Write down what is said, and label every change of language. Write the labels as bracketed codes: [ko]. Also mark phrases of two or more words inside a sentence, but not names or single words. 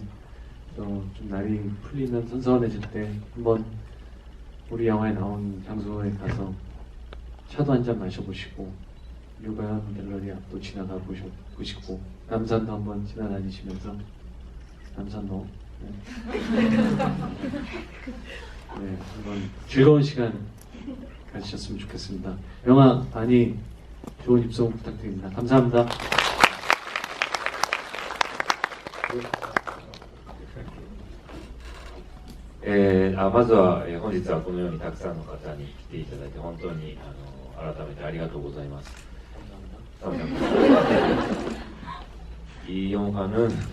[ko] 좀 날이 풀리면 선선해질 때 한번 우리 영화에 나온 장소에 가서 차도 한잔 마셔보시고 유가연 갤러리 앞도 지나가 보시고 남산도 한번 지나다니시면서 남산도 네, 한번 즐거운 시간 가지셨으면 좋겠습니다. 영화 많이 좋은 입소문 부탁드립니다. 감사합니다. [ja] まずは、本日はこのようにたくさんの方に来ていただいて本当に改めてありがとうございます。이용하는